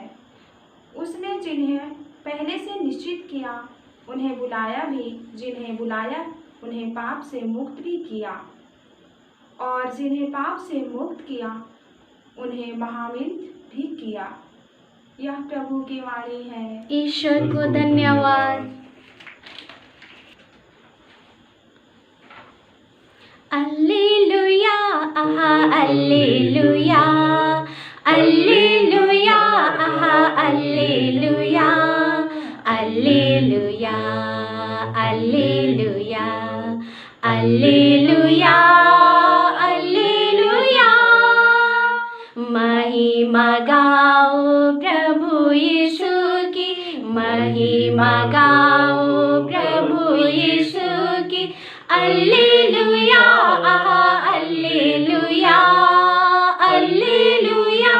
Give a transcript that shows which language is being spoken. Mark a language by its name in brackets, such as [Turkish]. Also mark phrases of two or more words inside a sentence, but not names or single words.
[Hindi] उसने जिन्हें पहले से निश्चित किया उन्हें बुलाया भी, जिन्हें बुलाया उन्हें पाप से मुक्त भी किया, और जिन्हें पाप से मुक्त किया उन्हें महामित भी किया। यह प्रभु की वाणी है। ईश्वर को धन्यवाद। अल्लेलुया, आहा अल्लेलुया, अल्लेलुया, आहा अल्लेलुया, अल्लेलुया, अल्लेलुया, अल्लेलुया, अल्लेलुया। महिमा गाओ प्रभु यीशु की, महिमा गाओ प्रभु यीशु की। अल्लेलुया, आहा अल्लेलुया, अल्लेलुया।